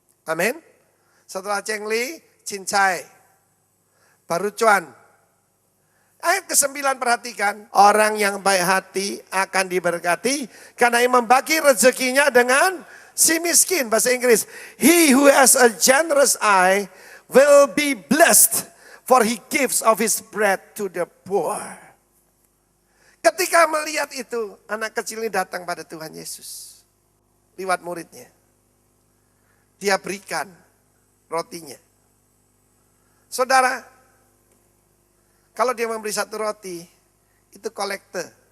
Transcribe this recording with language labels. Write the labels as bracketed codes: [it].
[id] Amin. Setelah cengli, cincai. Baru cuan. Ayat ke-9 perhatikan. Orang yang baik hati akan diberkati karena yang membagi rezekinya dengan si miskin. Bahasa Inggris. [en] He who has a generous eye will be blessed, for he gives of his bread to the poor. [id] Ketika melihat itu, anak kecil ini datang pada Tuhan Yesus. Lewat muridnya. Dia berikan rotinya. Saudara, kalau dia memberi satu roti, itu kolekte.